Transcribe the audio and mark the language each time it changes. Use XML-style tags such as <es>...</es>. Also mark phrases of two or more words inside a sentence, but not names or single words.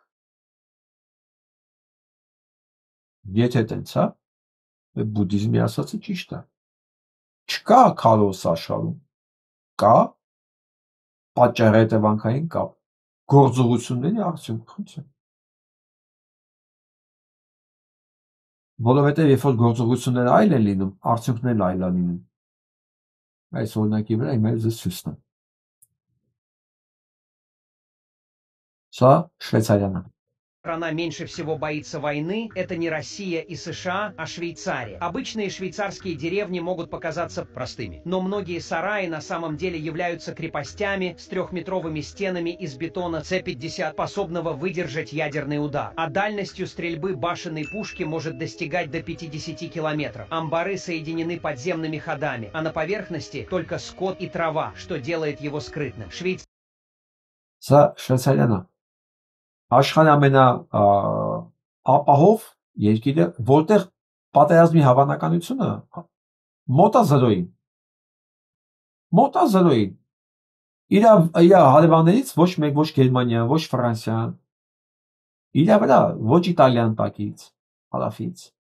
<hy>Եթե տենց է, բուդդիզմի ասածը ճիշտ է։ Չկա քարոս աշխարհում, կա պատճառ-հետևանքային կապ, գործողությունների արդյունք։ Որովհետև երբ որ գործողությունները այլ են լինում, արդյունքներն այլ են լինում։ Այս օրինակի վրա իմ այլ ցույց տամ։ Սա Շվեյցարիան է։</hy> <ru>Страна меньше всего боится войны – это не Россия и США, а Швейцария. Обычные швейцарские деревни могут показаться простыми, но многие сараи на самом деле являются крепостями с 3-метровыми стенами из бетона С-50, способного выдержать ядерный удар. А дальностью стрельбы башенной пушки может достигать до 50 километров. Амбары соединены подземными ходами, а на поверхности только скот и трава, что делает его скрытным.</ru> <hy>Շվեյցարիան աշխարհի ամենաապահով երկիրը, որտեղ պատերազմի հավանականությունը մոտ է 0-ին։ Մոտ է 0-ին։ Իր հարևաններից ոչ մեկ, ոչ Գերմանիան, ոչ Ֆրանսիան, իր վրա ոչ Իտալիան տակից, հարավից։</hy>